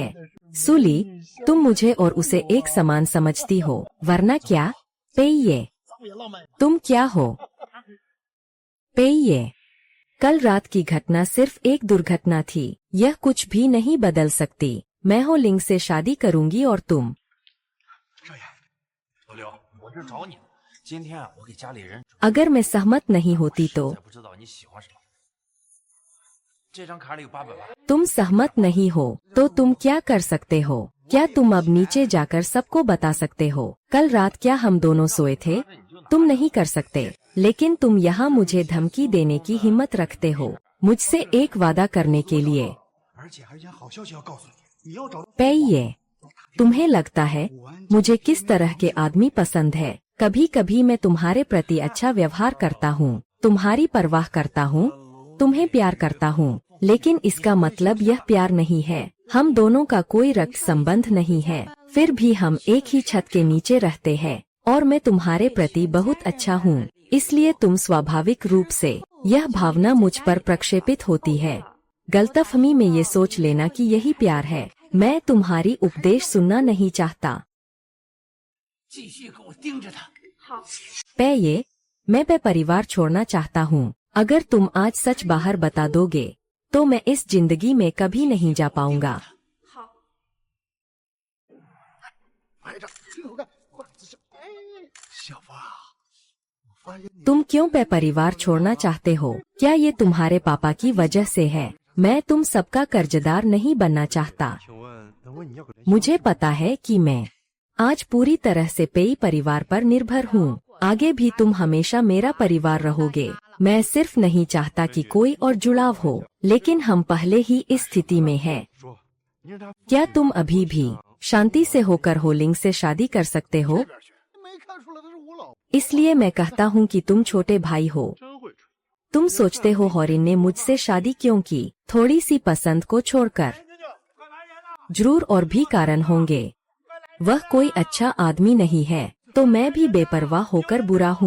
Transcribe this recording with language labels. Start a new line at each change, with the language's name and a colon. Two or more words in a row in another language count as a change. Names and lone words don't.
Hindi: सुली, तुम मुझे और उसे एक समान समझती हो, वरना क्या? पेये, तुम क्या हो? पेये, कल रात की घटना सिर्फ एक दुर्घटना थी, यह कुछ भी नहीं बदल सकती। मैं हो लिंग से शादी करूंगी और तुम।
Chinese: 老刘，我这找你呢。今天啊，我给家里人
Hindi: अगर मैं सहमत नहीं होती तो
Chinese: 不知道你喜欢什么。这张卡里有800万。
Hindi: तुम सहमत नहीं हो तो तुम क्या कर सकते हो? क्या तुम अब नीचे जाकर सबको बता सकते हो? कल रात क्या हम दोनों सोए थे? तुम नहीं कर सकते, लेकिन तुम यहाँ मुझे धमकी देने की हिम्मत रखते हो मुझसे एक वादा करने के लिए।
Chinese: 而且还有件好消息要告诉你，你要找到
Hindi: पेये, तुम्हें लगता है मुझे किस तरह के आदमी पसंद है? कभी कभी मैं तुम्हारे प्रति अच्छा व्यवहार करता हूँ, तुम्हारी परवाह करता हूँ, तुम्हें प्यार करता हूँ, लेकिन इसका मतलब यह प्यार नहीं है। हम दोनों का कोई रक्त संबंध नहीं है, फिर भी हम एक ही छत के नीचे रहते हैं और मैं तुम्हारे प्रति बहुत अच्छा हूँ, इसलिए तुम स्वाभाविक रूप से यह भावना मुझ पर प्रक्षेपित होती है। गलतफहमी में ये सोच लेना कि यही प्यार है। मैं तुम्हारी उपदेश सुनना नहीं चाहता।
Chinese: 继续给我盯着他。好，
Hindi: पेये, मैं परिवार छोड़ना चाहता हूँ। अगर तुम आज सच बाहर बता दोगे तो मैं इस जिंदगी में कभी नहीं जा पाऊंगा।
Chinese: 好，排长，听我干，快姿势。哎，小芳，我发现你
Hindi: तुम क्यों परिवार छोड़ना चाहते हो? क्या ये तुम्हारे पापा की वजह से है? मैं तुम सबका कर्जदार नहीं बनना चाहता।
Chinese: 请问能问你要个联系？
Hindi: मुझे पता है कि मैं आज पूरी तरह से पेई परिवार पर निर्भर हूँ। आगे भी तुम हमेशा मेरा परिवार रहोगे। मैं सिर्फ नहीं चाहता कि कोई और जुड़ाव हो, लेकिन हम पहले ही इस स्थिति में हैं।
Chinese: 说，你让他
Hindi: क्या तुम अभी भी शांति से होकर होलिंग से शादी कर सकते हो?
Chinese: 这边去，没看出来他是我老婆。
Hindi: इसलिए मैं कहता हूँ कि तुम छोटे भाई हो।
Chinese: 真会吹。
Hindi: तुम सोचते हो हॉरिन ने मुझसे शादी क्यों की? थोड़ी सी पसंद को छोड़कर। जरूर और भी कारण होंगे। वह कोई अच्छा आदमी नहीं है, तो मैं भी बेपरवाह होकर बुरा हूँ।